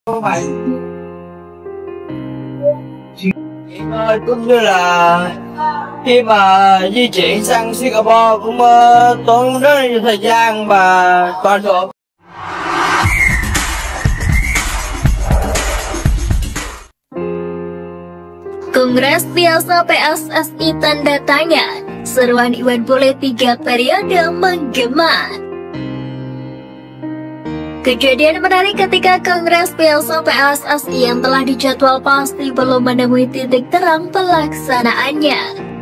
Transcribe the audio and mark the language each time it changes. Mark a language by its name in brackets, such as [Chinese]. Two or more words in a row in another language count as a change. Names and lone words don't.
[Vietnamese] phải cũng như là khi mà di chuyển sang Singapore cũng tốn rất là nhiều thời gian và toàn bộ. [Indonesian] Kongres biasa PSSI tanda tanya, seruan Iwan Bule 3 periode menggema. Kejadian menarik ketika Kongres biasa PSSI yang telah dijadwal pasti belum menemui titik terang pelaksanaannya.